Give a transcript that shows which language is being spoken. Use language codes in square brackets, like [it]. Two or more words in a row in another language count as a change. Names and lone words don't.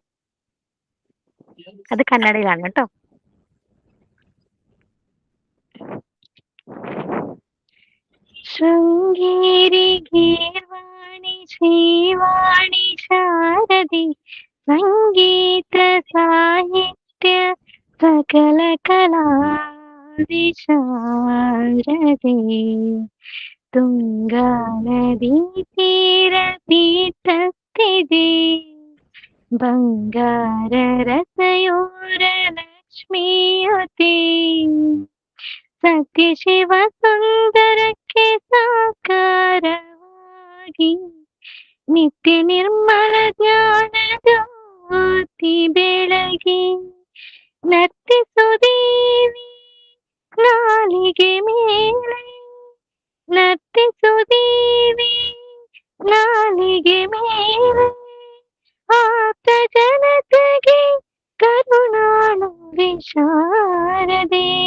[ml] അത് കന്നഡയിലാണ് കേട്ടോ. [kn] ಶೃಂಗೇರಿ ಗೀರ್ವಾಣಿ ಶ್ರೀವಾಣಿ ಶಾರದಿ ಸಂಗೀತ ಸಾಹಿತ್ಯ ಸಕಲ ಕಲಾವಿಶಾರದಿ ತುಂಗಾ ನದೀ ತೀರ ಪೀಠಸ್ಥಿತಿ ಬಂಗಾರ ರಸಯೋರ ಲಕ್ಷ್ಮೀಯತಿ ಸತ್ಯ ಶಿವ ಸುಂದರಕ್ಕೆ ಸಾಕಾರವಾಗಿ ನಿತ್ಯ ನಿರ್ಮಲ ಜ್ಞಾನ ಜ್ಯೋತಿ ಬೆಳಗಿ ನರ್ತಿಸುದೇವಿ ನಾಲಿಗೆ ಮೇಲೆ ನರ್ತಿಸುದೇವಿ ನಾಲಿಗೆ ಮೇಲೆ ಆಪ್ತ ಜನತೆಗೆ ಕರುಣಾಳು ವಿಶಾರದೆ